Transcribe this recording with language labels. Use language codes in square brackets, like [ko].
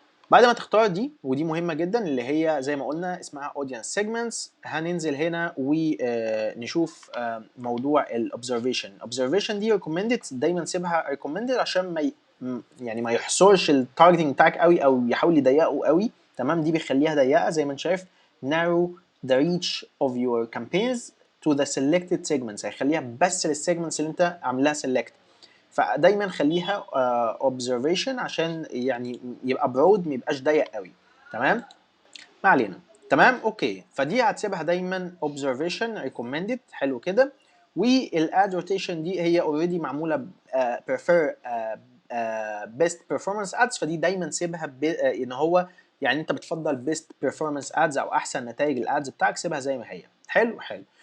[ar] بعد ما تختار دي، ودي مهمة جدا اللي هي زي ما قلنا اسمها audience segments، هننزل هنا ونشوف موضوع observation دي recommended، دايما سيبها recommended عشان ما يعني ما يحصرش التارجتنج بتاعك قوي او يحاول يضيقه قوي، تمام. دي بيخليها ضيقة زي ما انت شايف. [en] narrow the reach of your campaigns to the selected segments، [ar] هيخليها بس للسيجمنتس اللي انت عاملها [en] select. [ar] فدايما خليها observation عشان يعني يبقى broad ما يبقاش ضيق قوي، تمام. ما علينا، تمام اوكي. فدي هتسيبها دايما observation recommended، حلو كده. والاد روتيشن دي هي اوريدي معموله [en] prefer best performance ads، [ar] فدي دايما سيبها ان هو يعني انت بتفضل [en] best performance ads [ar] او احسن نتائج الادز بتاعك، سيبها زي ما هي. حلو حلو.